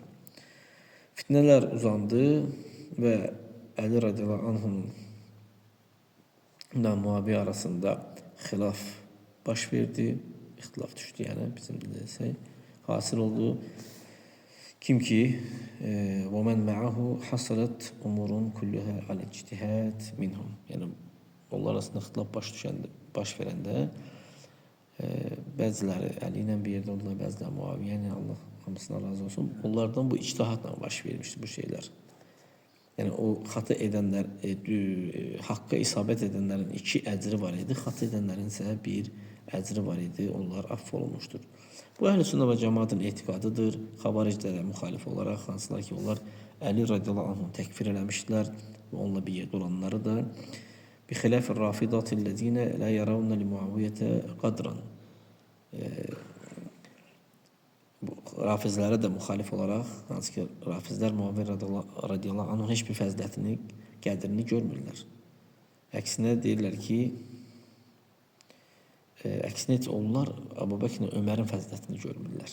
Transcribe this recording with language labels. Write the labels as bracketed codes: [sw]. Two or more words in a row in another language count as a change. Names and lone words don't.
[az] Fitnələr uzandı və Əli radiyallahu anhunun Muaviyə arasında xilaf baş verdi, ixtilaf düşdü, yəni bizim desək, hasil oldu. Kim ki [ar] وَمَنْ مَعَهُ حَصَلَتْ أُمُورٌ كُلُّهَا عَلَى اجْتِهَادٍ مِنْهُمْ. [az] Yəni onlar arasında ixtilaf baş verəndə bəziləri Əli ilə bir yerdə oldular, bəziləri Muaviyə ilə, Allah hamısına razı olsun. Onlardan bu ictihadla baş vermişdi bu şeylər. Yəni o xəta edənlər, haqqa isabət edənlərin 2 əcri var idi, xəta edənlərin isə 1 əcri var idi, onlar əff olunmuşdur. Bu Əhl-i-Sünnə və Cəmaətin etiqadıdır. Xavariclərə müxalif olaraq, hansılar ki, onlar Əli radiyallahu anhunu təkfir eləmişdilər və onunla bir yerdə olanları da [ar] بخلاف الرافضة الذين لا يرون لمعاوية قدرا. [az] Rafizlərə də müxalif olaraq, hansı ki, Rafizlər Muaviyə radiyallahu anhun heç bir fəzilətini, qədrini görmürlər. Əksinə deyirlər ki, əksinə onlar Əbu Bəkirin Ömərin fəzilətini görmürlər.